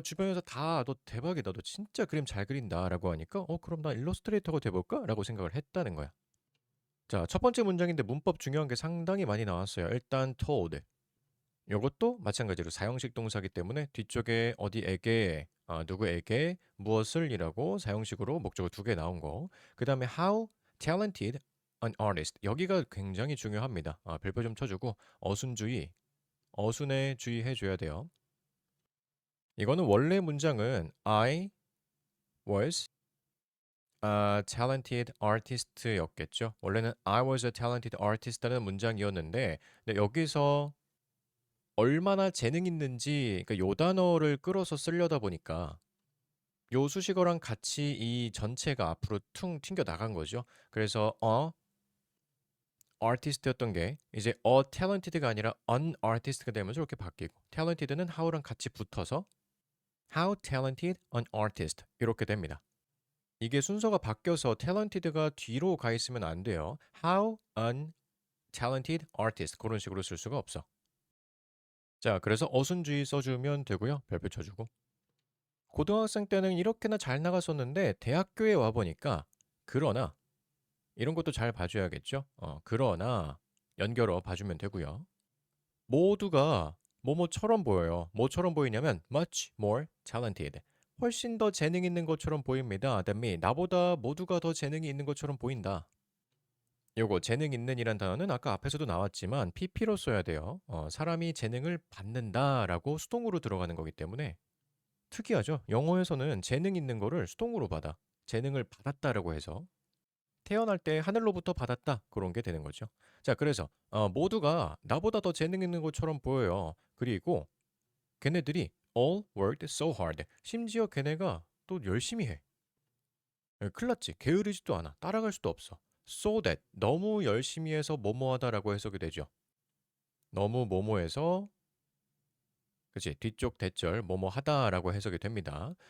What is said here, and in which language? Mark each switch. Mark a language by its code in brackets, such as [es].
[ko] 주변에서 다 "너 대박이다. 너 진짜 그림 잘 그린다."라고 하니까 그럼 나 일러스트레이터가 돼 볼까?'라고 생각을 했다는 거야. 자, 첫 번째 문장인데 문법 중요한 게 상당히 많이 나왔어요. 일단 told. 요것도 마찬가지로 사형식 동사기 때문에 뒤쪽에 어디에게, 누구에게, 무엇을이라고 사형식으로 목적어 두 개 나온 거. [en] 그다음에 how talented an artist. [ko] 여기가 굉장히 중요합니다. 별표 좀 쳐주고 어순주의, 어순에 주의해 줘야 돼요. 이거는 원래 문장은 [en] I was a talented artist [ko] 였겠죠. 원래는 [en] I was a talented artist [ko] 라는 문장이었는데 근데 여기서 얼마나 재능 있는지 그러니까 요 단어를 끌어서 쓰려다 보니까 요 수식어랑 같이 이 전체가 앞으로 퉁 튕겨 나간 거죠. 그래서 artist였던 게 이제 a talented가 아니라 an artist가 되면서 이렇게 바뀌고 talented는 how랑 같이 붙어서 [en] how talented an artist [ko] 이렇게 됩니다. 이게 순서가 바뀌어서 talented가 뒤로 가 있으면 안 돼요. [en] how an talented artist [ko] 그런 식으로 쓸 수가 없어. 자, 그래서 어순주의 써주면 되고요. 별표 쳐주고. 고등학생 때는 이렇게나 잘 나갔었는데 대학교에 와 보니까 그러나 이런 것도 잘 봐줘야겠죠. 그러나 연결어 봐주면 되고요. 모두가 뭐뭐처럼 보여요. 뭐처럼 보이냐면 [en] much more talented. [ko] 훨씬 더 재능 있는 것처럼 보입니다. [en] that means [ko] 나보다 모두가 더 재능이 있는 것처럼 보인다. 요거 재능 있는이란 단어는 아까 앞에서도 나왔지만 PP로 써야 돼요. 사람이 재능을 받는다라고 수동으로 들어가는 거기 때문에 특이하죠. 영어에서는 재능 있는 거를 수동으로 받아. 재능을 받았다라고 해서 태어날 때 하늘로부터 받았다 그런 게 되는 거죠. 자, 그래서 모두가 나보다 더 재능 있는 것처럼 보여요. 그리고 걔네들이 [en] all worked so hard. [ko] 심지어 걔네가 또 열심히 해. 큰일 났지. 게으르지도 않아. 따라갈 수도 없어. [en] so that [ko] 너무 열심히 해서 뭐뭐하다라고 해석이 되죠. 너무 뭐뭐해서 그치 뒤쪽 대절 뭐뭐하다라고 해석이 됩니다.